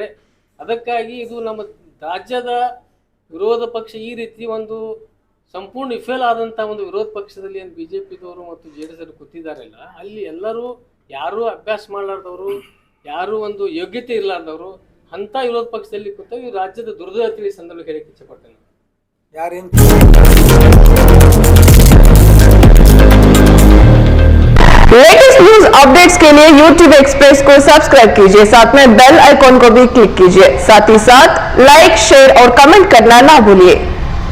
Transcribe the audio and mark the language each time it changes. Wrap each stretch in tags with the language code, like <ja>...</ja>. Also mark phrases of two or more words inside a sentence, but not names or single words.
<kn>ಅದಕ್ಕಾಗಿ ಇದು ನಮ್ಮ ರಾಜ್ಯದ ವಿರೋಧ ಪಕ್ಷ ಈ ರೀತಿ ಒಂದು ಸಂಪೂರ್ಣ ವಿಫಲ ಆದಂತ ಒಂದು ವಿರೋಧ ಪಕ್ಷದಲ್ಲಿ ಏನು ಬಿಜೆಪಿದವರು ಮತ್ತು ಜೆಡಿಎಸ್ ಅವರು ಕೂತಿದಾರಲ್ಲ, ಅಲ್ಲಿ ಎಲ್ಲರೂ ಯಾರು ಅಭ್ಯಾಸ ಮಾಡಲಾರ್ದವರು, ಯಾರು ಒಂದು ಯೋಗ್ಯತೆ ಇರಲಾರ್ದವರು ಅಂತ ವಿರೋಧ ಪಕ್ಷದಲ್ಲಿ ಕೂತ ಈ ರಾಜ್ಯದ ದುರ್ದೈತಿ ಸಂದರ್ಭ ಹೇಳಕ್ಕೆ ಇಚ್ಛೆಪಡ್ತೇನೆ.</kn> <en>latest news updates</en> <hi>के लिए YouTube एक्सप्रेस को सब्सक्राइब कीजिए, साथ में</hi> <en>bell icon</en> <hi>को भी क्लिक कीजिए, साथ ही साथ</hi> <en>like, share</en> <hi>और कमेंट करना ना भूलिए।</hi>